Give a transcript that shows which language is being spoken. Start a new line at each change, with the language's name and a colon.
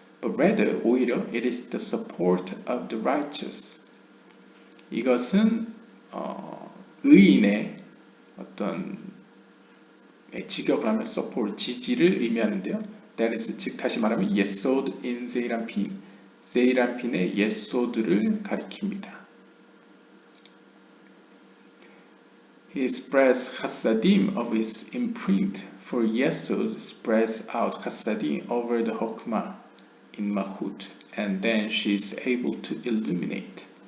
English: But rather,
Korean: 오히려
English: it is the support of the righteous.
Korean: 이것은 의인의 어떤 직역을 하면 support, 지지를 의미하는데요.
English: That is,
Korean: 즉 다시 말하면 예소드 in 세이란핀, 세이란핀의 예소드를 가리킵니다.
English: He spreads chasadim of his imprint, for Yesod spreads out chasadim over the Hokmah in Mahut, and then she is able to illuminate.